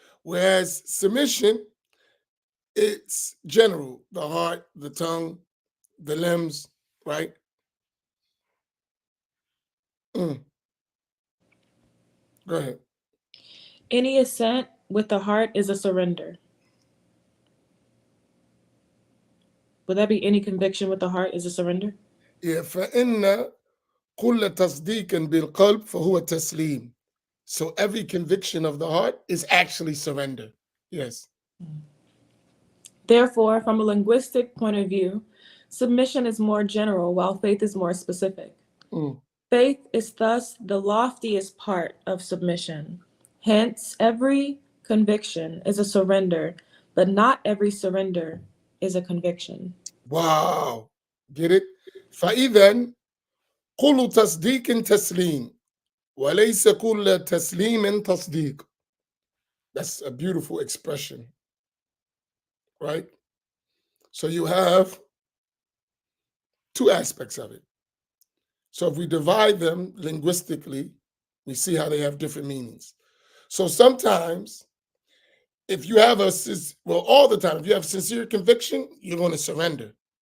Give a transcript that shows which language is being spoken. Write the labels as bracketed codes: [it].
[en] Whereas submission, it's general, the heart, the tongue, the limbs, right? Mm, go ahead. Any assent with the heart is a surrender. Would that be any conviction with the heart is a surrender? Yeah, [ar] فإن كل تصديق بالقلب فهو تسليم. [en] So every conviction of the heart is actually surrender. Yes. Therefore, from a linguistic point of view, submission is more general while faith is more specific. Mm. Faith is thus the loftiest part of submission. Hence, every conviction is a surrender, but not every surrender is a conviction. Wow. Get it? [ar] فإذا كل تصديق تسليم وليس كل تسليم تصديق. [en] That's a beautiful expression, right? So you have two aspects of it. So if we divide them linguistically, we see how they have different meanings. So sometimes, if you have all the time, if you have sincere conviction, you're going to surrender.